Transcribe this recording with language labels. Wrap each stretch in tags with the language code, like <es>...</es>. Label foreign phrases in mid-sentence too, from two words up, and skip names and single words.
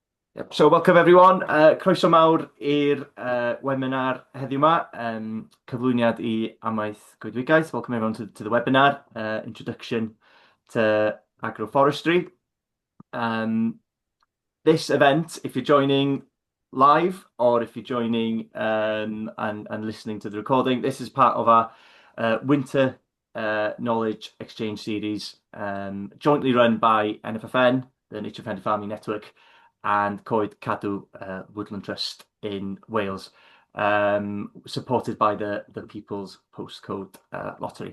<en>Yep. So welcome everyone.</en> <cy>Croeso mawr i'r webinar heddiw yma. Cyflwyniad i amaeth goedwigaeth.</cy> <en>Welcome everyone to the webinar, Introduction to Agroforestry. This event, if you're joining live or if you're joining and listening to the recording, this is part of our Winter Knowledge Exchange Series, jointly run by NFFN, the Nature Friendly Farming Network, and Coed Cadw Woodland Trust in Wales, supported by the People's Postcode Lottery.</en>